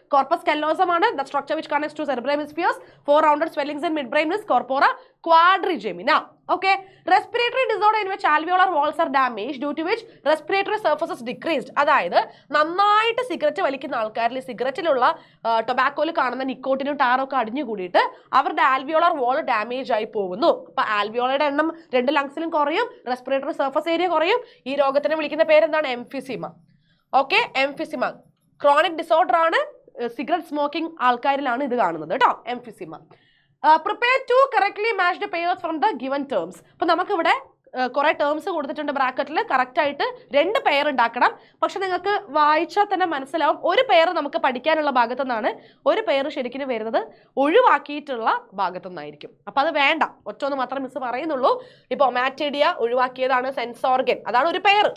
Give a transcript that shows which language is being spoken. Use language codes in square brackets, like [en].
[en] Corpus callosum ആണ് the structure which connects to cerebral hemispheres. 4 rounded swellings in mid brain is corpora quadrigemina. Okay, respiratory disorder in which alveolar walls are damaged due to which respiratory surfaces decreased. [ml] അതായത് നന്നായിട്ട് cigarette വലിക്കുന്ന ആൾക്കാരിൽ സിഗരറ്റിലുള്ള ടൊബാക്കോയിൽ കാണുന്ന നിക്കോട്ടിനും ടാറൊക്കെ അടിഞ്ഞു കൂടിയിട്ട് അവരുടെ alveolar വാൾ damage ആയി പോകുന്നു. അപ്പൊ ആൽവിയോളയുടെ എണ്ണം 2 ലങ്സിലും കുറയും, റെസ്പിറേറ്ററി സർഫസ് ഏരിയ കുറയും. ഈ രോഗത്തിനെ വിളിക്കുന്ന പേരെന്താണ്? Emphysema. Okay, emphysema chronic disorder ആണ്. സിഗരറ്റ് സ്മോക്കിംഗ് ആൾക്കാരിലാണ് ഇത് കാണുന്നത് കേട്ടോ, emphysema. [en] Prepare to correctly match the pairs from the given terms. [ml] അപ്പോൾ നമുക്കിവിടെ കുറെ ടേംസ് കൊടുത്തിട്ടുണ്ട് ബ്രാക്കറ്റിൽ, കറക്റ്റ് ആയിട്ട് 2 പെയർ ഉണ്ടാക്കണം. പക്ഷെ നിങ്ങൾക്ക് വായിച്ചാൽ തന്നെ മനസ്സിലാവും ഒരു പെയർ നമുക്ക് പഠിക്കാനുള്ള ഭാഗത്തു നിന്നാണ്, ഒരു പെയർ ശരിക്കും വരുന്നത് ഒഴിവാക്കിയിട്ടുള്ള ഭാഗത്തു നിന്നായിരിക്കും. അപ്പൊ അത് വേണ്ട, ഒറ്റൊന്ന് മാത്രം മിസ് പറയുന്നുള്ളൂ. ഇപ്പൊ ഒമാറ്റിഡിയ ഒഴിവാക്കിയതാണ് സെൻസ് ഓർഗൻ, അതാണ് ഒരു പെയർ.